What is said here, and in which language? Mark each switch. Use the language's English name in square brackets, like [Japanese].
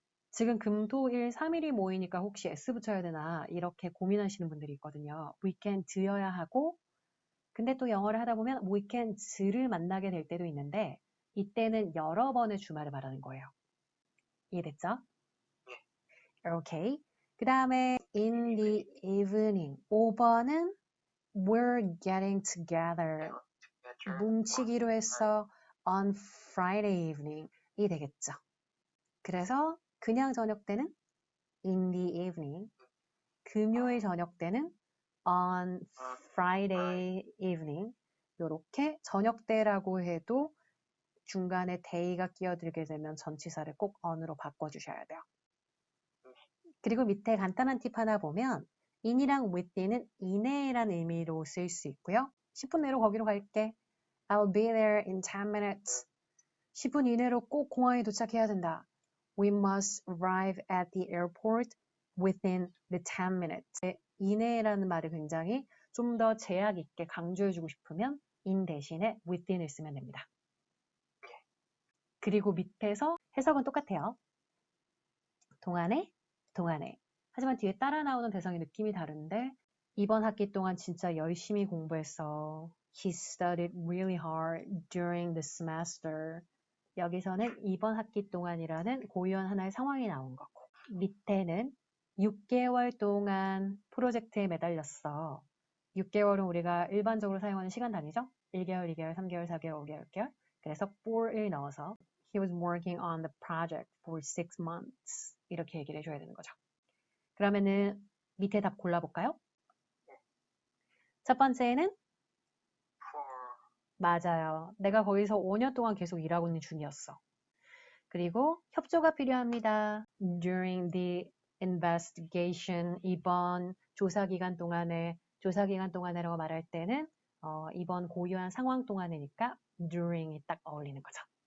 [Korean] 지금 금, 토, 일, 3일이 모이니까 혹시 S 붙여야 되나 이렇게 고민하시는 분들이 있거든요. weekend여야 하고 근데 또 영어를 하다 보면 weekends를 만나게 될 때도 있는데 이때는 여러 번의 주말을 말하는 거예요. 이해됐죠? 오케이. 그 다음에 in the evening 5번은 [English] we're getting together [Korean] 뭉치기로 해서 [English] on Friday evening [Korean] 이 되겠죠. 그래서 그냥 저녁 때는 [English] in the evening [Korean] 금요일 저녁 때는 [English] on Friday evening [Korean] 요렇게 저녁 때라고 해도 중간에 day가 끼어들게 되면 전치사를 꼭 on으로 바꿔주셔야 돼요. 그리고 밑에 간단한 팁 하나 보면 in이랑 within은 이내라는 의미로 쓸 수 있고요. 10분 내로 거기로 갈게. [English] I'll be there in 10 minutes. [Korean] 10분 이내로 꼭 공항에 도착해야 된다. [English] We must arrive at the airport within the 10 minutes. [Korean] 이내라는 말을 굉장히 좀 더 제약 있게 강조해주고 싶으면 in 대신에 within을 쓰면 됩니다. 그리고 밑에서 해석은 똑같아요. 동안에, 동안에. 하지만 뒤에 따라 나오는 대상의 느낌이 다른데 이번 학기 동안 진짜 열심히 공부했어. [English] He studied really hard during the semester. [Korean] 여기서는 이번 학기 동안이라는 고유한 하나의 상황이 나온 거고. 밑에는 6개월 동안 프로젝트에 매달렸어. 6개월은 우리가 일반적으로 사용하는 시간 단위죠. 1개월, 2개월, 3개월, 4개월, 5개월, 6개월. 그래서 for을 넣어서 [English] He was working on the project for 6 months. [Korean] 이렇게 얘기를 해줘야 되는 거죠. 그러면은 밑에 답 골라볼까요? 첫 번째는 맞아요. 내가 거기서 5년 동안 계속 일하고 있는 중이었어. 그리고 협조가 필요합니다. [English] During the investigation, [Korean] 이번 조사 기간 동안에라고 말할 때는 이번 고유한 상황 동안이니까 during이 딱 어울리는 거죠.